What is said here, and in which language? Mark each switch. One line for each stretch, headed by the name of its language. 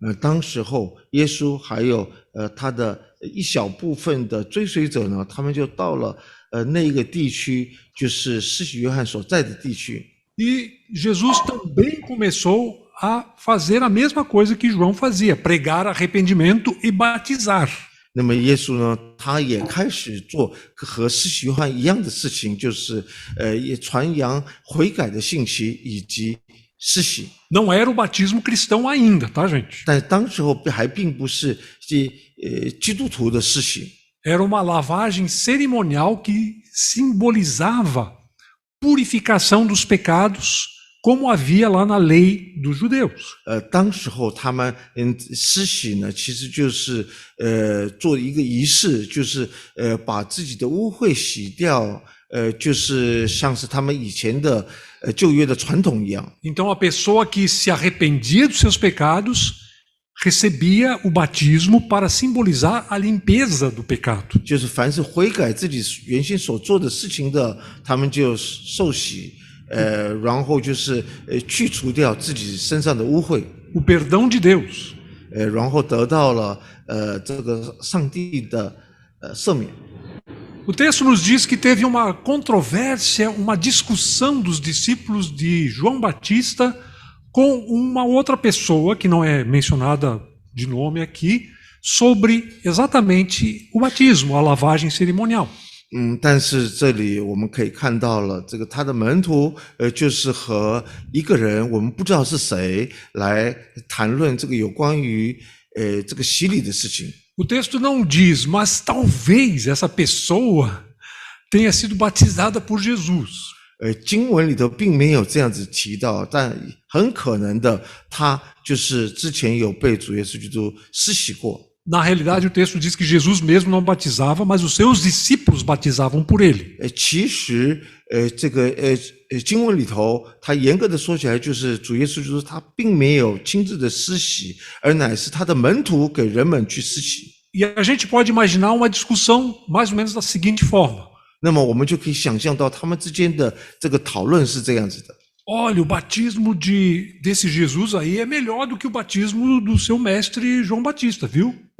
Chinese: 当时候耶稣还有他的一小部分的追随者呢，他们就到了那一个地区，就是施洗约翰所在的地区。
Portuguese: E Jesus também começou a fazer a mesma coisa que João fazia, pregar arrependimento e batizar.
Chinese: 那么耶稣呢，他也开始做和施洗约翰一样的事情，就是也传扬悔改的信息以及施洗。
Portuguese: Não era o batismo cristão ainda, tá, gente?
Chinese: 但当时候还并不是基督徒的施洗，
Portuguese: Era uma lavagem cerimonial que simbolizava purificação dos pecados, como havia lá na lei dos judeus.
Chinese: 当时候他们施洗呢，其实就是做一个仪式，就是把自己的污秽洗掉，就是像是他们以前的旧约的传统一样。
Portuguese: Então a pessoa que se arrependia dos seus pecados recebia o batismo para simbolizar a limpeza do pecado.
Chinese: 就是凡是悔改自己原先所做的事情的，他们就受洗，然后就是去除掉自己身上的污秽，
Portuguese: O perdão de Deus.
Chinese: 然后得到了这个上帝的赦免。
Portuguese: O texto nos diz que teve uma controvérsia, uma discussão dos discípulos de João Batista com uma outra pessoa, que não é mencionada de nome aqui, sobre exatamente o batismo, a lavagem cerimonial.
Chinese: 但是这里我们可以看到了，这个他的门徒，就是和一个人，我们不知道是谁，来谈论这个有关于这个洗礼的事情。
Portuguese: O texto não diz, mas talvez essa pessoa tenha sido batizada por Jesus.
Chinese: 经文里头并没有这样子提到，但很可能的，他就是之前有被主耶稣基督施洗过。
Portuguese: Na realidade, o texto diz que Jesus mesmo não batizava, mas os seus discípulos batizavam por ele.
Chinese: 其实，这个经文里头，他严格的说起来，就是主耶稣基督他并没有亲自的施洗，而乃是他的门徒给人们去施洗。
Portuguese: E a gente pode imaginar uma discussão mais ou menos da seguinte forma.
Chinese: 那么我们就可以想象到他们之间的这个讨论是这样子的。
Portuguese: Olha, o batismo desse Jesus aí é melhor do que o batismo do seu mestre João Batista, viu?